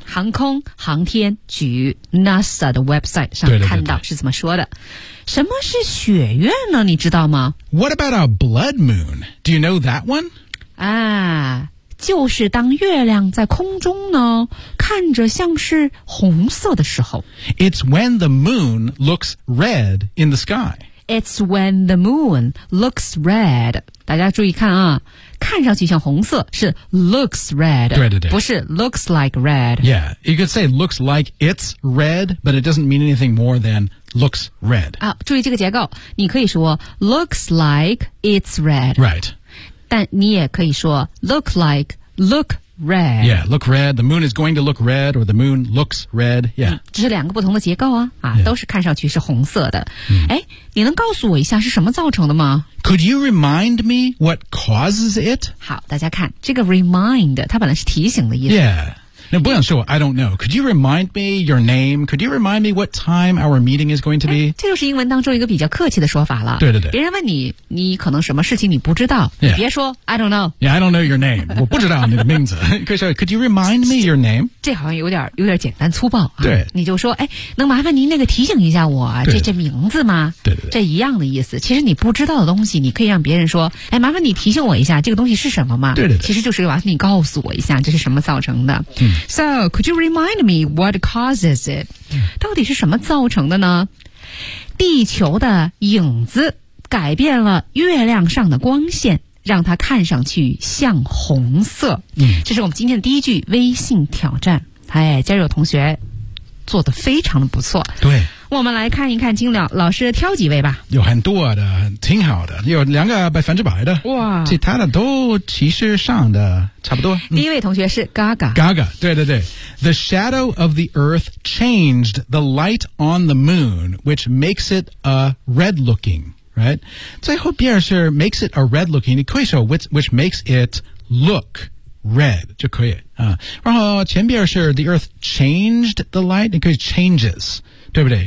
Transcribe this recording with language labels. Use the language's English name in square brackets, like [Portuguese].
[Chinese] 航空航天局 NASA 的 website 上看到是怎么说的。对对对对，什么是血月呢？你知道吗？ [English] What about a blood moon? Do you know that one? [Chinese] 啊，就是当月亮在空中呢，看着像是红色的时候。 [English] It's when the moon looks red in the sky. It's when the moon looks red. [Chinese] 大家注意看啊，看上去像红色是 [English] looks red. [Chinese] 对对对，不是 [English] looks like red. Yeah, you could say looks like it's red, but it doesn't mean anything more than looks red. [Chinese] 啊，注意这个结构，你可以说 [English] looks like it's red. Right. [Chinese] 但你也可以说 [English] look like, look red. Yeah, look red. The moon is going to look red or the moon looks red. Yeah. [Chinese] 这是两个不同的结构啊、 yeah. 都是看上去是红色的。哎、你能告诉我一下是什么造成的吗？ [English] Could you remind me what causes it? [Chinese] 好，大家看这个 remind, 它本来是提醒的意思。 [English] Yeah. [Chinese] 那不想说 [English] I don't know. Could you remind me your name? Could you remind me what time our meeting is going to be? [Chinese] 这就是英文当中一个比较客气的说法了。对对对。别人问你，你可能什么事情你不知道。 Yeah. 你别说 [English] I don't know. Yeah, I don't know your name. [Chinese] 我不知道你的名字。 [English] 可以说 Could you remind me your name? [Chinese] 这好像有点简单粗暴、啊。对。你就说哎，能麻烦您那个提醒一下我这名字吗？对对对。这一样的意思。其实你不知道的东西你可以让别人说哎，麻烦你提醒我一下这个东西是什么吗？对对对。其实就是麻烦你告诉我一下这是什么造成的。 [English] So, could you remind me what causes it? [Chinese] 到底是什么造成的呢？地球的影子改变了月亮上的光线，让它看上去像红色。这是我们今天的第一句微信挑战。哎，今儿有同学做得非常的不错。对。我们来看一看金亮老师挑几位吧。有很多的，挺好的，有两个百分之百的。哇，其他的都其实上的差不多。第一位同学是 Gaga。 Gaga, 对对对。 [English] The shadow of the earth changed the light on the moon, which makes it a red looking, [Chinese] right? 最后边是 [English] makes it a red looking, [Chinese] 你可以说 [English] which makes it look red [Chinese] 就可以、然后前边是 [English] the earth changed the light, [Chinese] 你可以 changes, 对不对？